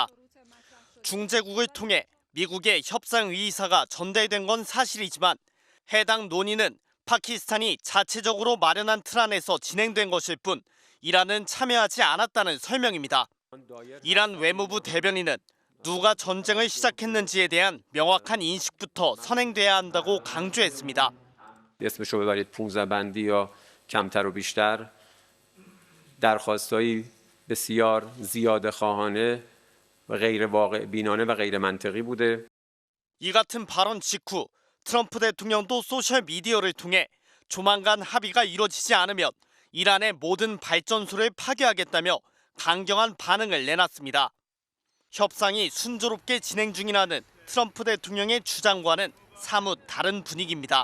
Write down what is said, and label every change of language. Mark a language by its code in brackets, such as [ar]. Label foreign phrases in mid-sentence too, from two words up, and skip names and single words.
[ko] 중재국을 통해 미국의 협상 의사가 전달된 건 사실이지만 해당 논의는 파키스탄이 자체적으로 마련한 틀 안에서 진행된 것일 뿐 이란은 참여하지 않았다는 설명입니다. 이란 외무부 대변인은 누가 전쟁을 시작했는지에 대한 명확한 인식부터 선행돼야 한다고 강조했습니다. [fa] اسمشو ببرید 15 بندی یا کمتر و بیشتر درخواستایی بسیار زیاده خواهانه و غیر واقع بینانه و غیر منطقی بوده. [ko] 이 같은 발언 직후 트럼프 대통령도 소셜 미디어를 통해 조만간 합의가 이뤄지지 않으면 이란의 모든 발전소를 파괴하겠다며 강경한 반응을 내놨습니다. 협상이 순조롭게 진행 중이라는 트럼프 대통령의 주장과는 사뭇 다른 분위기입니다.